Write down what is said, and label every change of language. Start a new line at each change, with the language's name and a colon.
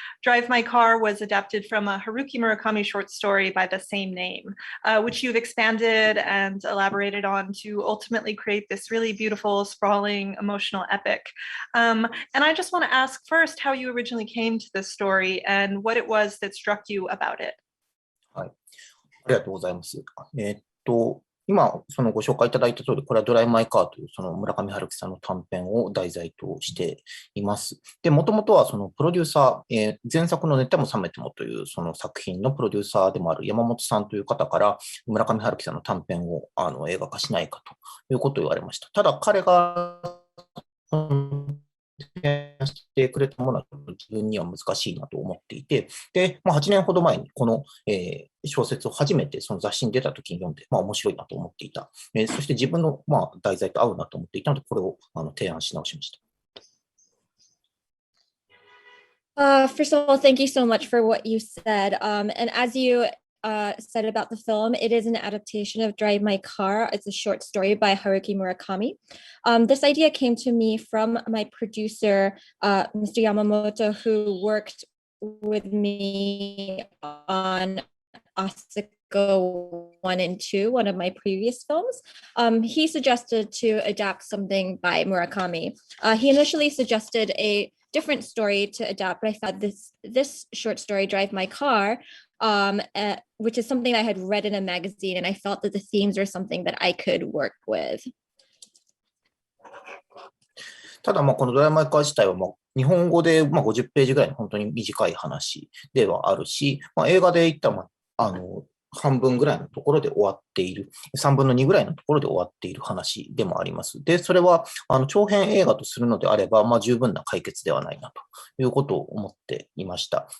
English: Drive My Car was adapted from a Haruki Murakami short story by the same name, which you've expanded and elaborated on to ultimately create this really beautiful, sprawling, emotional epic. And I just want to ask first how you originally came to this story and what it was that struck you about it.
Japanese: はい、ありがとうございます。今、そのご紹介いただいた通り、これはドライマイカーというその村上春樹さんの短編を題材としています。で、もともとはそのプロデューサー、前作の寝ても覚めてもというその作品のプロデューサーでもある山本さんという方から村上春樹さんの短編を映画化しないかということを言われました。ただ彼がしてくれたものは自分には難しいなと思っていて、で、8年ほど前にこの、小説を初めてその雑誌に出た時に読んで、面白いなと思っていた。そして自分の、題材と合うなと思っていたので、これを提案し直しました。
English: First of all, thank you so much for what you said. And as you said about the film, it is an adaptation of Drive My Car. It's a short story by Haruki Murakami. This idea came to me from my producer, Mr. Yamamoto, who worked with me on ASAKO I and II, one of my previous films. He suggested to adapt something by Murakami. He initially suggested a different story to adapt, but I thought this short story, Drive My Car, which is something I had read in a magazine, and I felt that the themes were something that I could work with.
Japanese: ただ、このドラマイカー自体は日本語で50ページぐらいの本当に短い話ではあるし、映画で言ったら半分ぐらいのところで終わっている、3分の2ぐらいのところで終わっている話でもあります。で、それは長編映画とするのであれば、十分な解決ではないなということを思っていました。